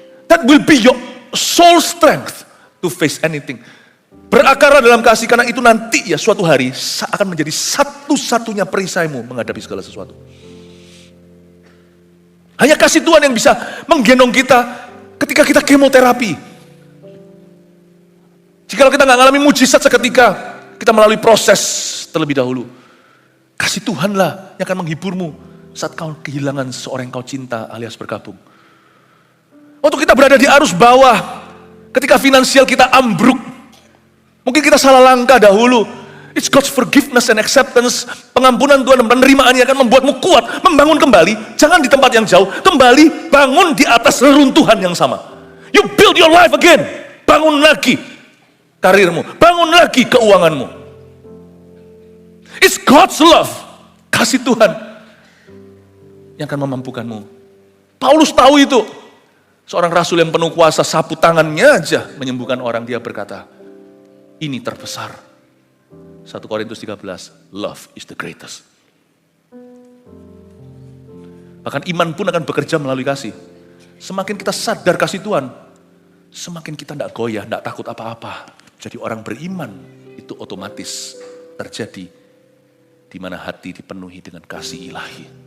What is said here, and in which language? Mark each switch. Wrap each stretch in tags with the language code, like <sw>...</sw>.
<en>That will be your soul strength to face anything.</en> <id>Berakar dalam kasih, karena itu nanti ya suatu hari akan menjadi satu-satunya perisaimu menghadapi segala sesuatu. Hanya kasih Tuhan yang bisa menggendong kita ketika kita kemoterapi. Jika kita nggak mengalami mujizat seketika, kita melalui proses terlebih dahulu. Kasih Tuhanlah yang akan menghiburmu saat kau kehilangan seseorang yang kau cinta alias berkabung. Waktu kita berada di arus bawah, ketika finansial kita ambruk, mungkin kita salah langkah dahulu.</id> <en>It's God's forgiveness and acceptance.</en> <id>Pengampunan Tuhan dan penerimaannya akan membuatmu kuat, membangun kembali. Jangan di tempat yang jauh, kembali bangun di atas reruntuhan yang sama.</id> <en>You build your life again.</en> <id>Bangun lagi karirmu, bangun lagi keuanganmu.</id> <en>It's God's love,</en> <id>kasih Tuhan yang akan memampukanmu. Paulus tahu itu. Seorang rasul yang penuh kuasa, sapu tangannya aja menyembuhkan orang. Dia berkata, ini terbesar.</id> <en>1 Korintus 13, love is the greatest.</en> <id>Bahkan iman pun akan bekerja melalui kasih. Semakin kita sadar kasih Tuhan, semakin kita tidak goyah, tidak takut apa-apa. Jadi orang beriman itu otomatis terjadi di mana hati dipenuhi dengan kasih ilahi.</id>